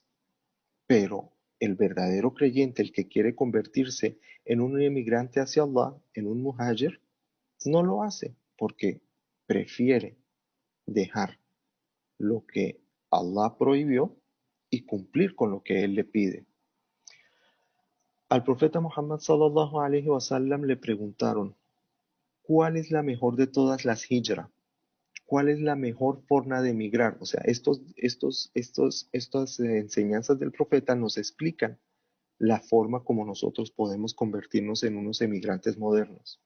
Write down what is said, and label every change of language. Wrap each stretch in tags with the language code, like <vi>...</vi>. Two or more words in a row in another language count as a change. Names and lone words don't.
<es>Pero el verdadero creyente, el que quiere convertirse en un emigrante hacia Allah, en un muhajir, no lo hace porque prefiere dejar lo que Allah prohibió y cumplir con lo que Él le pide. Al profeta Muhammad</es> <ar>صلى الله عليه وسلم</ar> <es>le preguntaron, ¿cuál es la mejor de todas las hijra? ¿Cuál es la mejor forma de emigrar? O sea, estas enseñanzas del profeta nos explican la forma como nosotros podemos convertirnos en unos emigrantes modernos.</es>